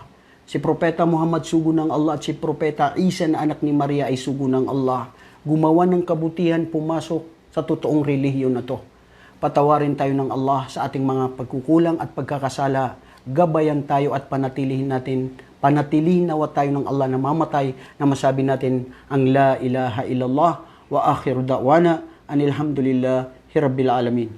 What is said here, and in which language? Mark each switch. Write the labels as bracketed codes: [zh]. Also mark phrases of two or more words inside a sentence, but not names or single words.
[tl] Si Propeta Muhammad sugo ng Allah at si Propeta Isa na anak ni Maria ay sugo ng Allah. Gumawa ng kabutihan, pumasok sa totoong relihiyon na to. Patawarin tayo ng Allah sa ating mga pagkukulang at pagkakasala. Gabayan tayo at panatilihin nawa tayo ng Allah na mamatay na masabi natin ang [ar] لا إله إلا الله وآخر دعوانا أن الحمد لله رب العالمين.